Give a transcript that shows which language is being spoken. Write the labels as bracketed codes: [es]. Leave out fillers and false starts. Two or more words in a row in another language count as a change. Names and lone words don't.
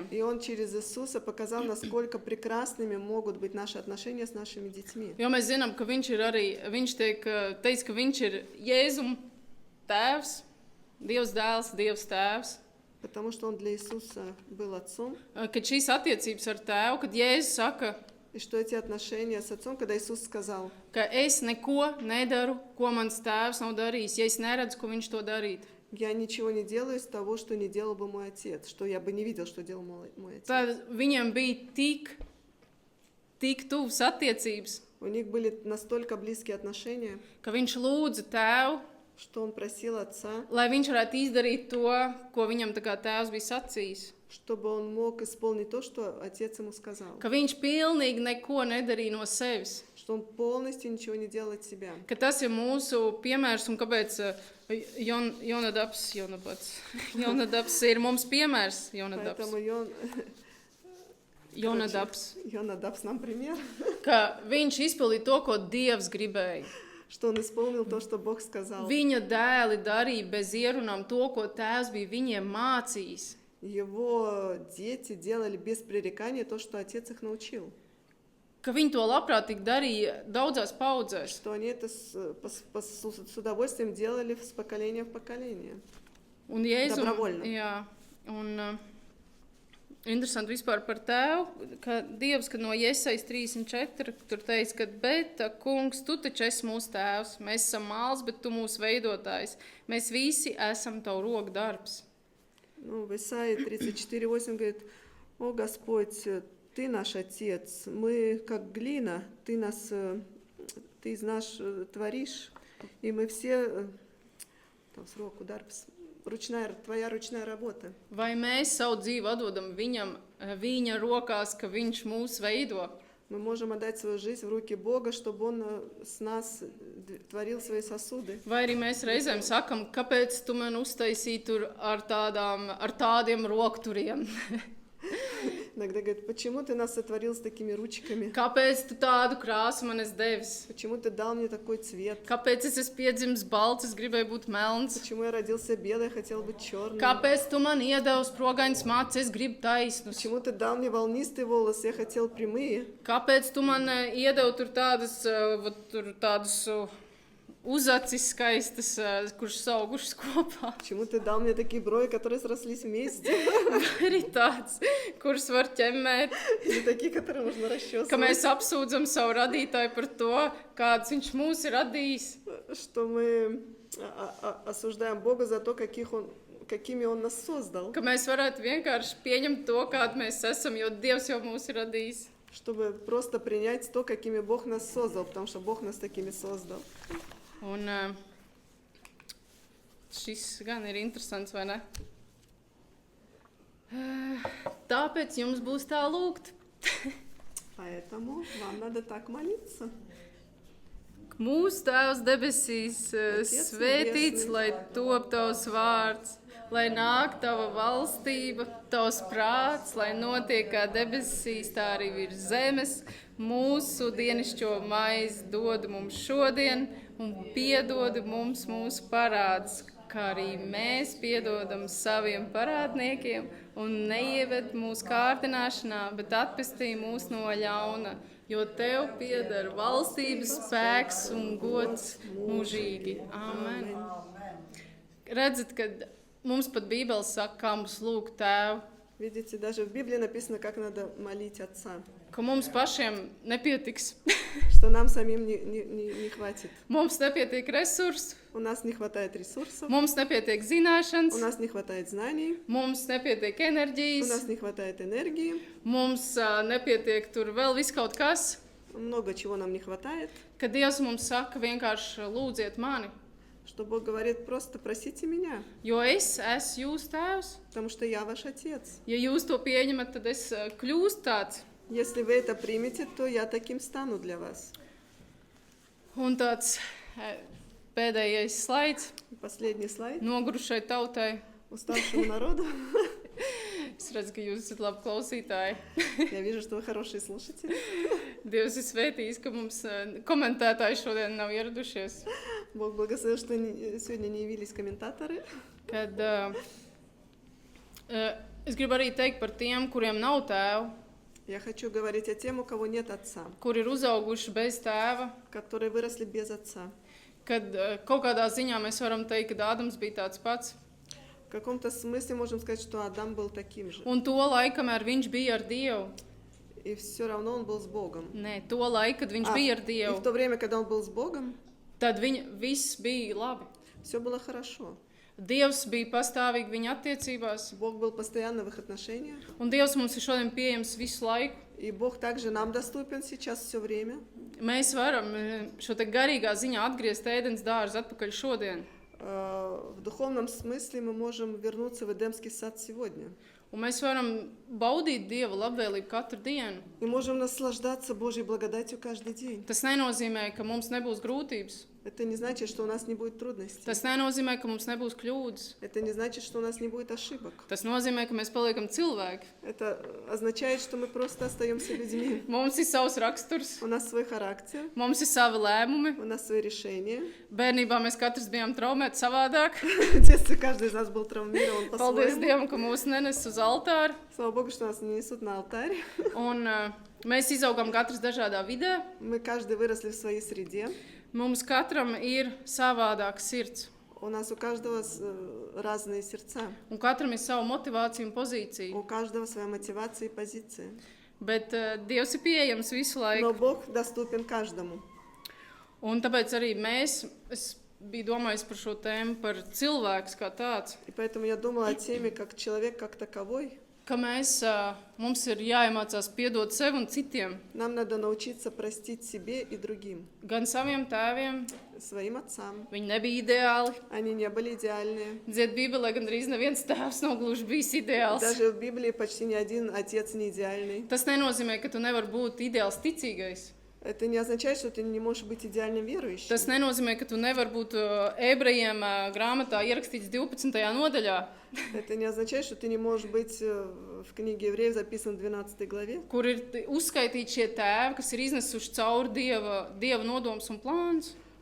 [ru] И Он через Иисуса показал, насколько прекрасными могут быть наши отношения с нашими детьми. [lv] Jo mēs zinām, ka viņš ir arī, viņš teica, ka viņš ir Jēzum tēvs, Dievs dēls, Dievs tēvs. [ru] Потому что Он для Иисуса был отцом. [lv] Kad šīs attiecības ar tēvu, kad Jēzus saka, [ru] И что эти отношения с отцом, когда Иисус сказал, [lv] ka es neko nedaru, ko mans tēvs nav darījis, ja es neredzu, ko viņš to darīt. [ru] я ничего не делаю из того, что не делал бы мой отец, что я бы не видел, что делал мой отец. [lv] Tad viņam bija tik tuvas attiecības, [ru] У них были настолько близкие отношения, [lv] ka viņš lūdza tēvu, [ru] что он просил отца, [lv] lai viņš varētu izdarīt to, ko viņam tā kā tēvs bija sacījis. [ru] чтобы он мог исполнить то, что отец ему сказал. [lv] Ka viņš pilnīgi neko nedarīja no sevis. [ru] Что он полностью ничего не делал от себя. [lv] Ka tas ir mūsu piemērs, un kāpēc Jonadabs ir mums piemērs. [ru] Поэтому Jonadabs. Йонадаб нам пример, [lv] Ka viņš izpildīja to, ko Dievs gribēja. [ru] что он исполнил то, что Бог сказал. [lv] Viņa dēli darīja bez ierunām to, ko tēvs bija viņiem mācījis. [ru] его дети делали без пререкания то, что отец их научил. [lv] Ka viņi to labprātīgi darīja daudzās paudzēs. [ru] Что они это с удовольствием делали с поколения в поколение. [lv] Un Jēzum, [ru] Добровольно. [lv] jā, un interesanti vispār par tēvu, ka Dievs, kad no Jesajas 34, tur teica, ka, bet, kungs, tu taču esi mūsu tēvs, mēs esam māls, bet tu mūsu veidotājs, mēs visi esam tavu roku darbs. [ru] Ну, в Исаии 34:8 говорит: «О Господь, Ты наш Отец, мы как глина, Ты из нас творишь, и мы все, там срок, darbs, Твоя ручная работа». [lv] Vai mēs savu dzīvi atdodam viņam, viņa rokās, ka viņš mūs veido? [ru] Мы можем отдать свою жизнь в руки Бога, чтобы Он с нас творил свои сосуды. [lv] Vai arī mēs reizēm sakam, kāpēc tu man uztaisīji tur ar tādiem rokturiem? [ru] Иногда говорят: почему Ты нас сотворил с такими ручками? [lv] Kāpēc tu tādu krāsu man esi devis? [ru] Почему Ты дал мне такой цвет? [lv] Kāpēc es esmu piedzimis balts, es gribēju būt melns? [ru] Почему я родился белый, хотел быть черным? [lv] Kāpēc tu man iedevi sprogainas mācības, es gribu taisnus? [ru] Почему Ты дал мне волнистые волосы, я хотел прямые? [lv] Kāpēc tu man iedevi tur tādus uzacis skaistas, kuras saugušas kopā? [ru] Почему Ты дал мне такие брови, которые срослись вместе? [lv] Vai arī tāds, kurus var ķemmēt? [ru] Или такие, которые можно [lv] Ka [ru] расчесывать? [lv] mēs apsūdzam savu radītāju par to, kāds viņš mūs ir radījis. [ru] Что мы осуждаем Бога за то, какими Он нас создал. [lv] Ka mēs varētu vienkārši pieņemt to, kādi mēs esam, jo Dievs jau mūs ir radījis. [ru] Чтобы просто принять то, какими Бог нас создал, потому что Бог нас такими создал. [lv] Un šis gan ir interesants, vai ne? Tāpēc jums būs tā lūgt. [ru] Поэтому вам надо так молиться. [lv] Mūsu Tēvs debesīs, svētīts, lai top tavs vārds, lai nāk tava valstība, tavs prāts, lai notiek kā debesīs, tā arī virs zemes. Mūsu dienišķo maizi dod mums šodien un piedod mums mūsu parādus, kā arī mēs piedodam saviem parādniekiem, un neieved mūsu kārdināšanā, bet atpestī mūs no ļauna, jo tev pieder valstības spēks un gods mūžīgi. Amen. Redzat, kad mums pat Bībele saka, kā mums lūgt Tēvu, [ru] Видите, даже в Библии написано, как надо молить Отца. [lv] ka mums pašiem nepietiks. [ru] Что нам самим не хватит. [lv] Mums nepietiek resursu, [ru] У нас не хватает ресурсов, [lv] mums nepietiek [ru] у [lv] zināšanas, [ru] нас не хватает знаний, [lv] mums nepietiek [ru] у нас [lv] enerģijas, [ru] не хватает энергии, [lv] mums nepietiek tur vēl viss kaut kas. [ru] много чего нам не хватает. [lv] Kad Dievs mums saka, vienkārši lūdziet mani, [ru] Что Бог говорит: просто просите меня, [lv] jo es esmu jūsu tēvs. [ru] потому что я ваш Отец. [lv] Ja jūs to pieņemat, tad es kļūstu tāds. [ru] Если вы это примете, то я таким стану для вас. [lv] Un tāds pēdējais slaids [ru] Последний слайд. [lv] nogurušai tautai. [ru] Уставшему народу. [lv] Es redzu, ka jūs esat labi klausītāji. [ru] Я вижу, что вы хорошие слушатели. [lv] Dievs ir svētījis, ka mums komentētāji šodien nav ieradušies. [ru] Бог благословил, что сегодня не явились комментаторы. [lv] Kad es gribu arī teikt par tiem, kuriem nav tēva, [ru] Я хочу говорить о тем, у кого нет отца, [lv] kuri ir uzauguši bez tēva. [ru] которые выросли без отца. [lv] Kad kaut kādā ziņā mēs varam teikt, ka Ādams bija tāds pats. [ru] В каком-то смысле можем сказать, что Адам был таким же. [lv] Un to laiku, kamēr viņš bija ar Dievu. [ru] И все равно он был с Богом. [lv] Nē, to laiku, kad viņš bija ar [ru] И в [lv] Dievu, [ru] то время, когда он был с Богом, [lv] tad viss bija labi. [ru] все было хорошо. [lv] Dievs bija pastāvīgi viņa attiecībās, [ru] Бог был постоянно в их отношениях. [lv] un Dievs mums ir šodien pieejams visu laiku. [ru] И Бог также нам доступен сейчас все время. [lv] Mēs varam šo te garīgā ziņā atgriezt ēdens dārzu atpakaļ šodien. [ru] В духовном смысле мы можем вернуться в Эдемский сад сегодня. [lv] Un mēs varam baudīt Dieva labvēlību katru dienu. [ru] И можем наслаждаться Божьей благодатью каждый день. [lv] Tas nenozīmē, ka mums nebūs grūtības. [ru] Это не значит, что у нас не будет трудностей. [lv] Tas nenozīmē, ka mums nebūs kļūdas. [ru] Это не значит, что у нас не будет ошибок. [lv] Tas nozīmē, ka mēs paliekam cilvēki. [ru] Это означает, что мы просто остаемся людьми. [lv] Mums ir savs raksturs, [ru] У нас свой характер, [lv] mums ir savi lēmumi. [ru] у нас свои решения. [lv] Bērnībā mēs katrs bijām traumēti savādāk. [ru] В детстве каждый из нас был травмирован [lv] Paldies [ru] по-своему. [lv] Dievam, ka mūs nenes uz altāra. [ru] Слава Богу, что нас не несут на алтарь. [lv] Un mēs izaugam katrs dažādā vidē. [ru] Мы каждый выросли в своей среде. [lv] Mums katram ir savādāks sirds. [ru] У нас у каждого разные сердца. [lv] Un katram ir sava motivācija un pozīcija. [ru] У каждого своя мотивация и позиция. [lv] Bet Dievs ir pieejams visu laiku. [ru] Но Бог доступен каждому. [lv] Un tāpēc arī es biju domājis par šo tēmu, par cilvēks kā tāds. [ru] И поэтому я думала о теме как человек как таковой. [lv] Ka mums ir jāiemācās piedot sev un citiem. [ru] Нам надо научиться простить себе и другим. [lv] Gan saviem tēviem, [ru] Своим отцам. [lv] viņi nebija ideāli. [ru] Они не были идеальные. [lv] Dzied Bībelē gandrīz neviens tēvs nav gluži bijis ideāls. [ru] Даже в Библии почти ни один отец не идеальный. [lv] Tas nenozīmē, ka tu nevari būt ideāls ticīgais. [ru] Это не означает, что ты не можешь быть идеальным верующим. [lv] Tas nenozīmē, ka tu nevari būt ebrejiem grāmatā ierakstīts 12. nodaļā, [ru] Это не означает, что ты не можешь быть в книге Евреев записан в 12 главе, [lv] kur ir uzskaitīti šie tēvi, kas ir iznesuši cauri Dieva nodomus un plānus.